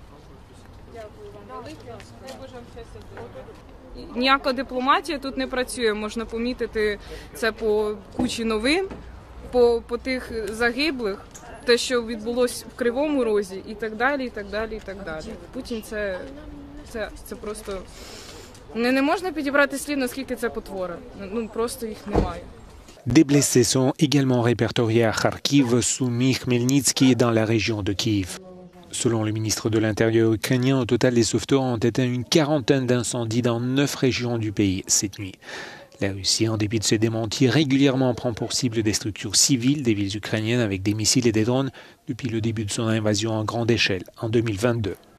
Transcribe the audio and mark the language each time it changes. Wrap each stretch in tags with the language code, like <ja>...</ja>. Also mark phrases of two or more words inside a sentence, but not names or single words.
<uk>Ніяка дипломатія тут не працює, можна помітити це по кучі новин, по тих загиблих, те, що відбулося в Кривому Розі і так далі, і так далі, і так далі. Путін це просто... Не можна підібрати слів, наскільки це потвора. Просто їх немає.</uk> <fr>Des blessés sont également répertoriés à Kharkiv, Soumy, Khmelnytsky et dans la région de Kiev. Selon le ministre de l'Intérieur ukrainien, au total, les sauveteurs ont éteint une quarantaine d'incendies dans 9 régions du pays cette nuit. La Russie, en dépit de ses démentis, régulièrement prend pour cible des structures civiles des villes ukrainiennes avec des missiles et des drones depuis le début de son invasion en grande échelle en 2022.</fr>